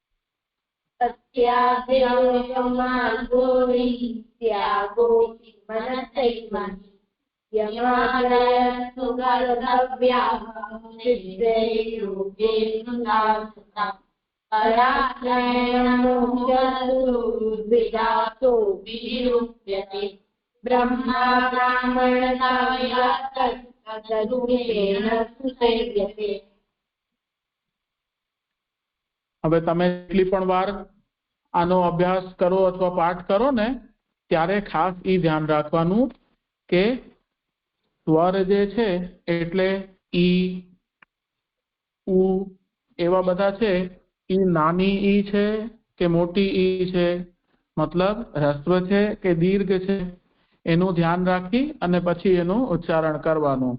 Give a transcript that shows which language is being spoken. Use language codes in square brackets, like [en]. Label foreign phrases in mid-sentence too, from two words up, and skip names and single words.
[sa] त्यागो हि त्यागोपि मनसैव यमादयस्तु कर्तव्याः सिद्धे योगे कृतार्थता। पराश्रयेण मोक्षस्तु द्विधासोऽपि निरूप्यते। ब्रह्मा ब्राह्मणतां यातस्तद्रूपेण सुसेव्यते। [gu] હવે તમે જેટલી પણ વાર આનો અભ્યાસ કરો અથવા પાઠ કરો ને ત્યારે ખાસ ઈ ધ્યાન રાખવાનું કે સ્વર જે છે એટલે ઈ ઉ એવા બધા છે ઈ નાની ઈ છે કે મોટી ઈ છે મતલબ હ્રસ્વ છે કે દીર્ઘ છે એનું ધ્યાન રાખી અને પછી એનું ઉચ્ચારણ કરવાનું।